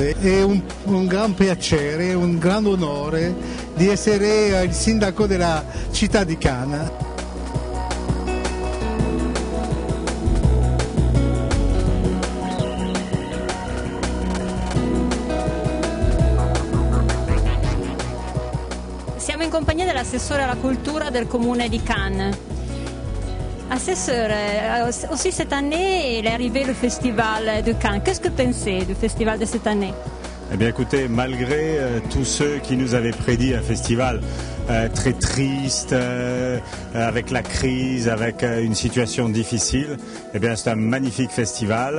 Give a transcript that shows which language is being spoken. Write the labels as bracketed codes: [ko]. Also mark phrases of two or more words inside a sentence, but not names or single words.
[it] È un gran piacere, un gran onore di essere il sindaco della città di Cannes. Siamo in compagnia dell'assessore alla cultura del comune di Cannes. [fr] Assesseur, aussi cette année, il est arrivé le festival de Cannes. Qu'est-ce que pensez du festival de cette année? Eh bien écoutez, malgré tous ceux qui nous avaient prédit un festival très triste, avec la crise, avec une situation difficile, eh bien c'est un magnifique festival.